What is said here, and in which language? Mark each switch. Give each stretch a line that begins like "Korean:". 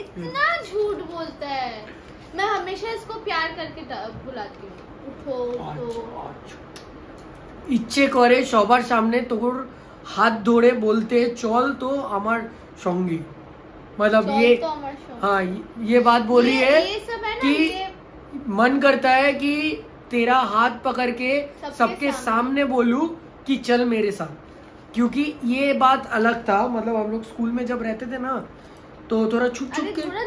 Hindi: इतना झूठ बोलता है, मैं हमेशा इसको प्यार करके बुलाती हूँ, उठो उठो।
Bangla: ইচ্ছে করে সবার সামনে তোর হাত ধরে বলতে চল তো আমার সঙ্গে,
Hindi: मतलब ये तो हाँ ये बात बोली है कि मन करता है कि तेरा हाथ पकड़ के सबके सामने बोलूं कि चल मेरे साथ, क्योंकि ये बात अलग था। मतलब हम लोग स्कूल में जब रहते थे ना तो थोड़ा छुप छुप के,